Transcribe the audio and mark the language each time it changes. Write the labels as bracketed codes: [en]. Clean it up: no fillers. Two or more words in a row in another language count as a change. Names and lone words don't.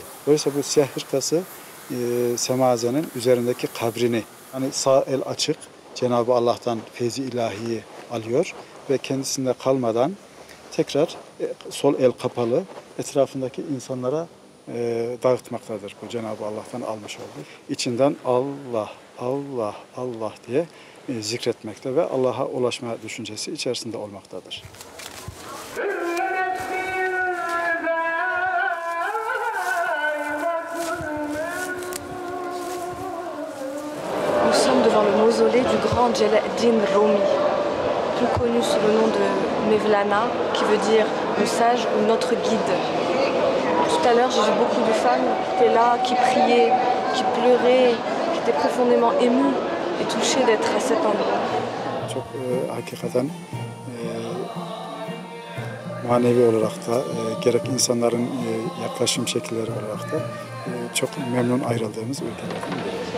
[tr] Dolayısıyla bu siyah hırkası semazenin üzerindeki kabrini, hani sağ el açık Cenab-ı Allah'tan feyzi ilahiyi alıyor ve kendisinde kalmadan tekrar sol el kapalı etrafındaki insanlara dağıtmaktadır. Bu Cenab-ı Allah'tan almış olduğu. İçinden Allah, Allah, Allah diye zikretmekte ve Allah'a ulaşma düşüncesi içerisinde olmaktadır. [fr] Nous sommes devant le mausolée du grand Celal-Din Rumi, plus connu sous le nom de Mevlana, qui veut dire le sage ou notre guide. Tout à l'heure, j'ai vu beaucoup de femmes qui étaient là, qui priaient, qui pleuraient, qui étaient profondément émues et touchées d'être à cet endroit. [tr] Çok hakikaten manevi olarak da gerek insanların yaklaşım şekilleri olarak da çok memnun ayrıldığımız ülkelerden biri.